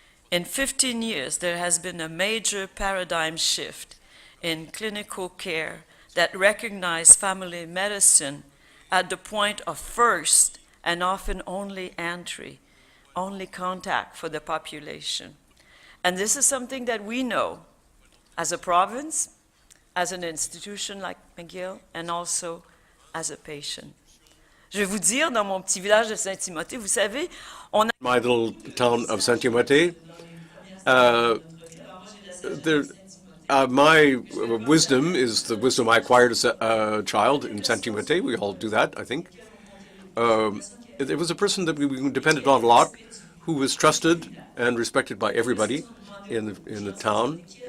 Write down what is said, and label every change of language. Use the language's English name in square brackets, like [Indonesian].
[English] In 15 years, there has been a major paradigm shift in clinical care that recognized family medicine at the point of first and often only entry, only contact for the population. And this is something that we know as a province, as an institution like McGill, and also as a patient. [French] Je vais vous dire, dans mon petit village de Saint-Timothée, vous savez, on a... [English] My little town of Saint-Timothée, my wisdom is the wisdom I acquired as a child in Saint-Timothée. We all do that, I think. There was a person that we depended on a lot, who was trusted and respected by everybody in the town.